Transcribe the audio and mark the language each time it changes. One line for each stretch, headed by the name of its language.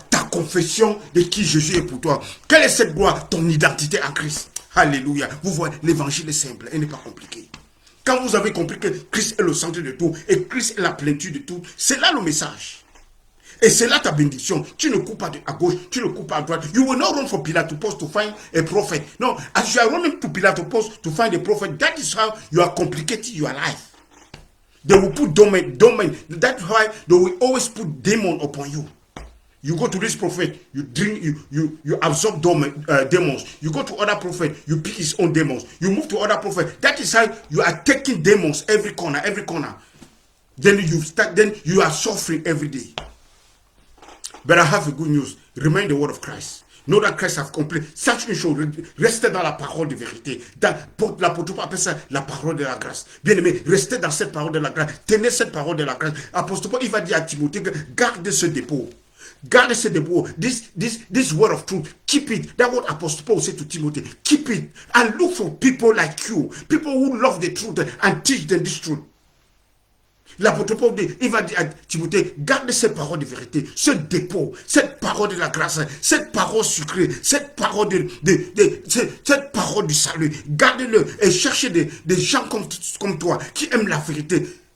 French: Ta confession de qui Jésus est pour toi. Quelle est cette gloire? Ton identité en Christ. Alléluia. Vous voyez, l'évangile est simple et n'est pas compliqué. Quand vous avez compris que Christ est le centre de tout et Christ est la plénitude de tout, c'est là le message. Et c'est là ta bénédiction. Tu ne coupes pas à gauche, tu ne coupes pas à droite.
English: You will not run for Pilate post to find a prophet. No, as you are running to Pilate post to find a prophet, that is how you are complicating your life. They will put domain. That's why they will always put demon upon you. You go to this prophet, you drink, you absorb demons. You go to other prophet, you pick his own demons. You move to other prophet. That is how you are taking demons every corner. Then you are suffering every day. But I have a good news. Remain the word of Christ. Know that Christ has completed.
French: Sache une chose, restez dans la parole de vérité. L'apôtre Paul appelle ça la parole de la grâce. Bien aimé, restez dans cette parole de la grâce. Tenez cette parole de la grâce. Apôtre Paul, il va dire à Timothée que garde ce dépôt. Garde ce dépôt.
English: This word of truth. Keep it. That's what Apostle Paul said to Timothy. Keep it. And look for people like you. People who love the truth and teach them this truth.
French: L'apôtre Paul dit, il va dire à Timothée, garde ces paroles de vérité, ce dépôt, cette parole de la grâce, cette parole sucrée, cette parole cette parole du salut. Garde-le et cherchez des gens comme toi qui aiment la vérité.